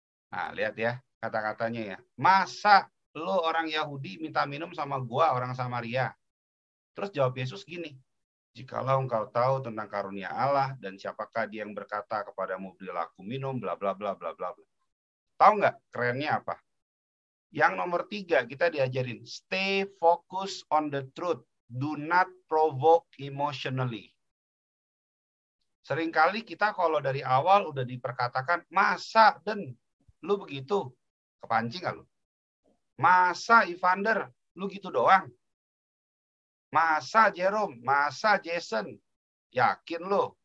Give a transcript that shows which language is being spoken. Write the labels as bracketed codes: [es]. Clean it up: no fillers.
[id] Nah, lihat ya kata-katanya ya. Masa lo orang Yahudi minta minum sama gua, orang Samaria? Terus jawab Yesus gini, jikalau engkau tahu tentang karunia Allah dan siapakah dia yang berkata kepadamu berilah aku minum, bla bla bla bla bla. Tahu nggak kerennya apa? Yang nomor 3 kita diajarin, [en] stay focus on the truth. Do not provoke emotionally. [id] Seringkali kita kalau dari awal udah diperkatakan, masa Den, lu begitu? Kepancing gak lu? Masa Evander, lu gitu doang? Masa Jerome, masa Jason, yakin lu?